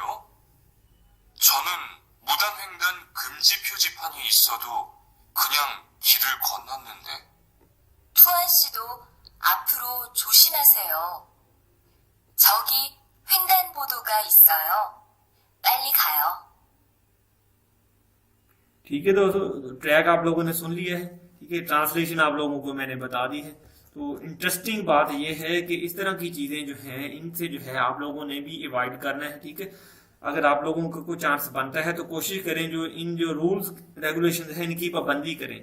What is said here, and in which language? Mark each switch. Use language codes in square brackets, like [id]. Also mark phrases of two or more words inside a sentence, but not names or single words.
[ko] 저는 무단횡단 금지 표지판이 있어도 그냥 길을 건넜는데. 투안 씨도 앞으로 조심하세요. 저기 횡단보도가 있어요. 빨리 가요. [hi] ठीक है दोस्तों, ट्रैक आप लोगों ने सुन लिया है। ठीक है, ट्रांसलेशन आप लोगों को मैंने बता दी है। तो इंटरेस्टिंग बात यह है कि इस तरह की चीजें जो हैं इनसे जो है आप लोगों ने भी अवॉइड करना है। ठीक है, अगर आप लोगों को कोई चांस बनता है तो कोशिश करें जो इन जो [en] rules regulation [hi] है इनकी पाबंदी करें।